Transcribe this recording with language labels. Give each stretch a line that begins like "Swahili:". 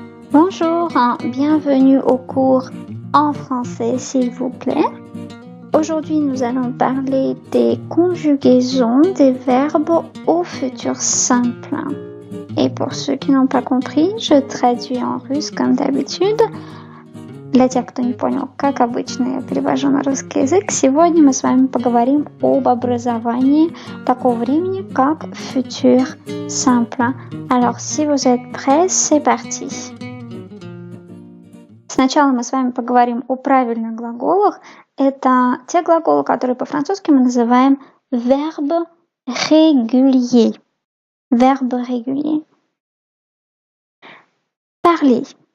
French: Bonjour, bienvenue au cours en français s'il vous plaît. Aujourd'hui, nous allons parler des conjugaisons des verbes au futur simple. Et pour ceux qui n'ont pas compris, je traduis en russe comme d'habitude.
Russian: Для тех, кто не понял, как обычно я перевожу на русский язык, сегодня мы с вами поговорим об образовании такого времени, как futur simple.
French: Alors, si vous êtes prêts, c'est parti.
Russian: Сначала мы с вами поговорим о правильных глаголах. Это те глаголы, которые по-французски мы называем verbe régulier.
French: Verbe régulier. Parler.